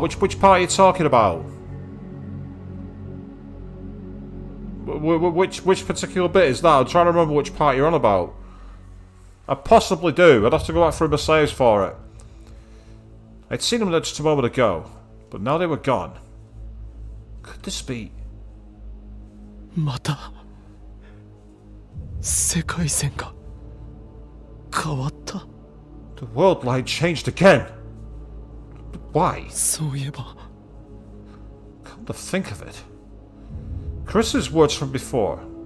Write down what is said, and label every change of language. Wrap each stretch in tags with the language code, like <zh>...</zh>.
<en>Which part are you talking about? Which particular bit is that? I'm trying to remember which part you're on about. I possibly do. I'd have to go back through my saves for it. I'd seen them there just a moment ago, but now they were gone. Could this be...</en> <ja>また世界線が変わった。</ja> <en>The world line changed again. Why?</en> <ja>そういえば</ja> <en>Come to think of it. Chris's words from before.</en>